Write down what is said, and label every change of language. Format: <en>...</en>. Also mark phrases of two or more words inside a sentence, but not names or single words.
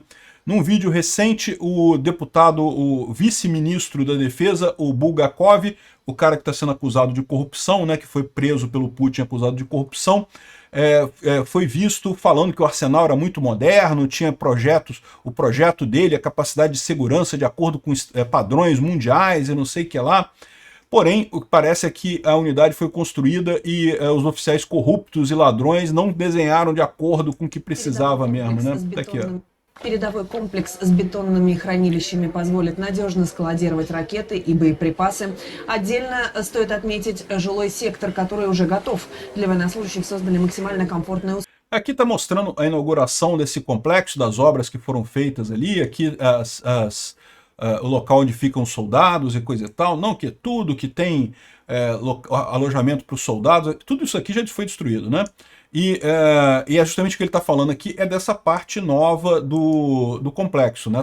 <pt>Num vídeo recente, o vice-ministro da defesa, o Bulgakov, o cara que está sendo acusado de corrupção, né, que foi preso pelo Putin acusado de corrupção, foi visto falando que o arsenal era muito moderno, tinha o projeto dele, a capacidade de segurança de acordo com padrões mundiais e não sei o que lá. Porém, o que parece é que a unidade foi construída e os oficiais corruptos e ladrões não desenharam de acordo com o que precisava mesmo, né? Tá aqui, ó.</pt> <ru>Передовой комплекс с бетонными хранилищами позволит надежно складировать ракеты и боеприпасы. Отдельно стоит отметить жилой сектор, который уже готов. Для военнослужащих создали максимально комфортные условия.</ru> <pt>Aqui está mostrando a inauguração desse complexo, das obras que foram feitas ali, aqui o local onde ficam os soldados e coisa e tal. Não, que tudo que tem alojamento para os soldados, tudo isso aqui já foi destruído, né? E é justamente o que ele está falando aqui, é dessa parte nova do complexo, né?</pt>